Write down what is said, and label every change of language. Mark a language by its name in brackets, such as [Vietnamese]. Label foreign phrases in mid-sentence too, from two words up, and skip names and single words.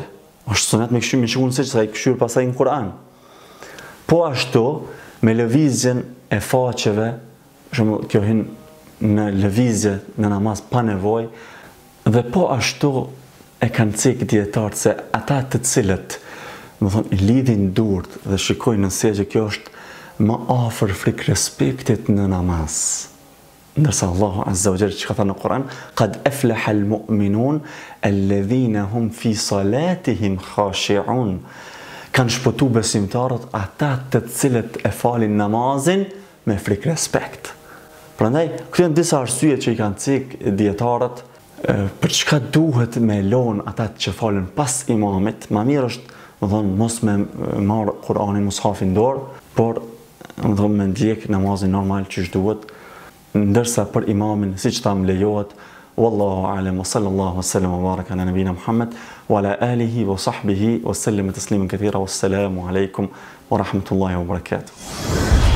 [Albanian] Është sunet me shiku në sejdë, sa i këshyr pasaj në Kur'an. Po ashtu, me lëvizjen e faqeve, kjo hin në lëvizje në namaz pa nevojë, dhe po ashtu e kanë cek dietarët se ata të cilët, domethënë, i lidhin durt dhe shikojnë në sejdë, kjo është më afër frikë respektit në namaz. Ndërsa Allahu [Arabic] عز وجل [Albanian] që ka thënë në Kur'an: [Arabic] "قد أفلح المؤمنون الذين هم في صلاتهم خاشعون." [Albanian] Kanë shpëtu besimtarët ata të cilët e falin namazin me frikë respekt. Prandaj, këto janë disa arsye që i kanë cek dietarët për çka duhet me lon ata që falen pas imamit. Më mirë është, domethënë, mos me marr Kur'anin mushafin dorë, por domethënë me ndjek namazin normal që duhet, ndërsa për imamin siç tham lejohet. [Arabic] والله أعلم وصلى الله وسلم وبارك على نبينا محمد وعلى آله وصحبه وسلم تسليما كثيرا. والسلام عليكم ورحمة الله وبركاته.